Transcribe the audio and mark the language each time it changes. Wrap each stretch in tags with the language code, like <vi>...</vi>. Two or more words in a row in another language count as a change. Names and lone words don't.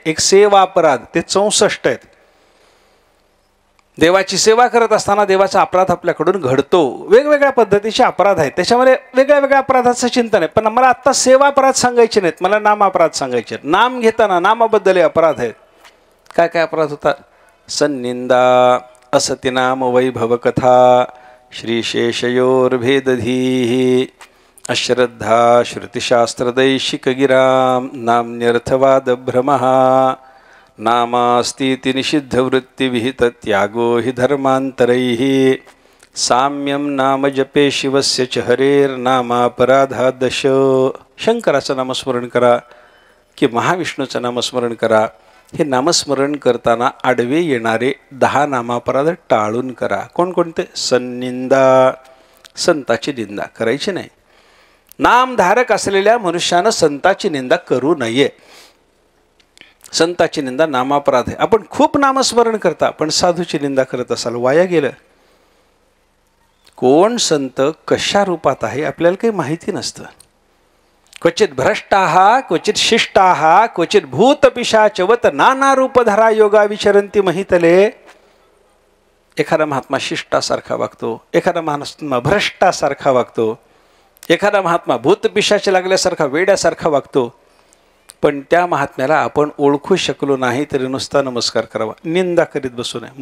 <mr>एक सेवा अपराध, ते 64 आहेत. देवाची सेवा करत असताना देवाचा अपराध आपल्याकडून घडतो. वेगवेगळ्या पद्धतीचे अपराध आहेत, त्याच्यामध्ये वेगळ्या वेगळ्या अपराधाचं चिंतन आहे. पण मला आत्ता सेवा अपराध सांगायचे नाहीत, मला नाम अपराध सांगायचे आहेत. नाम घेताना नामाबद्दल अपराध आहेत. काय काय अपराध होतात.</mr> <sa>सन्निंदा, असतिनाम वैभव कथा, श्रीशेषयोर्भेदधीः, अश्रद्धा श्रुतिशास्त्रदैशिक गिराम, नाम्यर्थवाद भ्रमः, नामास्तीति निषिद्धवृत्तिविहित त्यागो हि धर्मांतरैः, साम्यम नाम जपे शिवस्य च हरेर्नामापराधा दश.</sa> <mr>शंकराचं नामस्मरण करा की महाविष्णूचं नामस्मरण करा. हे नामस्मरण करताना आडवे येणारे 10 नामापराध टाळून करा. कोणकोणते. सन्निंदा, संताची निंदा करायची नाही. नामधारक असलेल्या मनुष्यानं संताची निंदा करू नये. संताची निंदा नामापराध आहे. आपण खूप नामस्मरण करता पण साधूची निंदा करत असाल, वाया गेलं. कोण संत कशा रूपात आहे आपल्याला काही माहिती नसतं.</mr> <sa>क्वचित भ्रष्टाः क्वचित शिष्टाः क्वचित भूतपिशाचवत नाना रूपधरा योगा विचरंती महितले.</sa> <mr>एखादा महात्मा शिष्टासारखा वागतो, एखादा महात्मा भ्रष्टासारखा वागतो, एखादा महात्मा भूतपिशाच लागल्यासारखा वेड्यासारखा वागतो. पण त्या महात्म्याला आपण ओळखू शकलो नाही तरी नुसता नमस्कार करावा, निंदा करीत बसू नये.</mr>